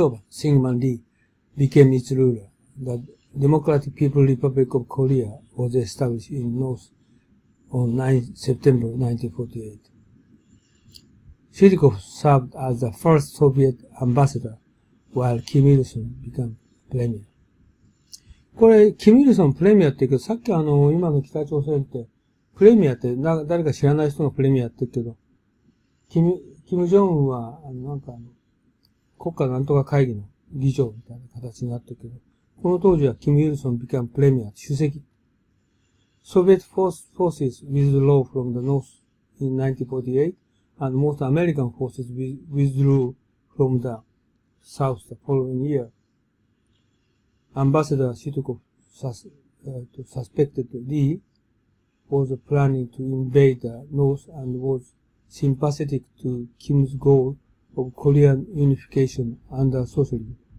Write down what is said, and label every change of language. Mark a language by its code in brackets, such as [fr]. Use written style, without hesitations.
[en] シングマン・リー became its ruler. The Democratic People's Republic of Korea was established in North on 9 September 1948. Shirikov served as the first Soviet ambassador, while Kim Il-sung became premier. [ja] これ、キム・イルソンプレミアって言うけど、さっき今の北朝鮮って、プレミアって誰か知らない人がプレミアって言うけど、キム・ジョンウンは、国家なんとか会議の議長みたいな形になってるけど、この当時はキム・イルソン [en] became premier [ja] 主席。 [en] Soviet forces withdrew from the north in 1948, and most American forces withdrew from the south the following year. Ambassador Shitukov suspected Lee was planning to invade the north and was sympathetic to Kim's goal of Korean unification under socialism.